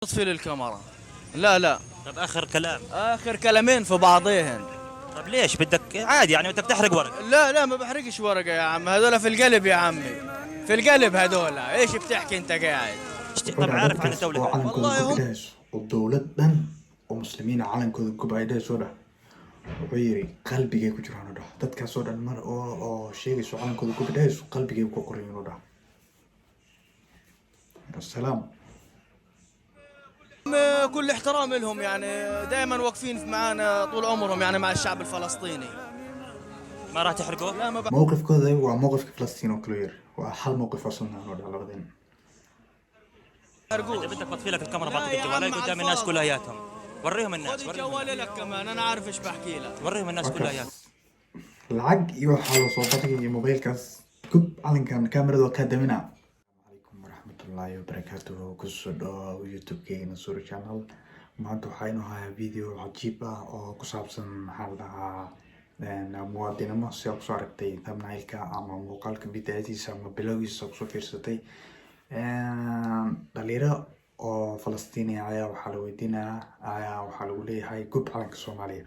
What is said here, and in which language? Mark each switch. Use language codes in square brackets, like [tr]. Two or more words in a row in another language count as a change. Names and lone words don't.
[ar] اطفي للكاميرا. لا لا. طب اخر كلام. اخر كلامين في بعضيهن. طب ليش بدك عادي يعني انت بتحرق ورق؟ لا لا، ما بحرقش ورقه يا عم، هذول في القلب يا عمي، في القلب هذول. ايش بتحكي انت قاعد؟ طب عارف عن الدولة والله هم [so] ودولad dhan oo muslimiina calankooda gubcaydaysoo dhah wuxuu yiri qalbigay ku jiraan oo dhah dadkaasoo dhan mar oo sheegayso calankooda gubcayso qalbigay ku qorayin oo dhah السلام. [ar] كل احترام لهم، يعني دائما واقفين معنا طول عمرهم، يعني مع الشعب الفلسطيني. ما راح تحرقوه؟ لا ما [so] موقفكooda waa mowqifka Falastiin oo kale yiri waa hal mowqif oo sunna oo dhah labadeen. [ar] اذا بدك بطفي لك الكاميرا بعطيك جوالي قدام الناس كلياتهم. وريهم الناس. خذ جوالي لك كمان، انا عارف ايش بحكي لك. وريهم الناس كلياتهم. [so] lacag iyo waxaa loo soo bandhigay mobilkaas gub calankan kaamirada ka damina. [ar] عليكم ورحمة الله وبركاته. [so] Kusoo dhawaada YouTube-keena Sura Channel. Maanta waxaynu hayaa video cajiib ah oo ku saabsan maxaa la dhahaa muwaadinimo si aad kusoo aragtay thumbnailka ama muuqaalka bidayadiisa ama bilowgiisa kusoo fiirsatay. dhalinyaro oo Falastiini ayaa waxaa la weydiinayaa waxaa lagu leeyahay gub calanka Soomaaliya.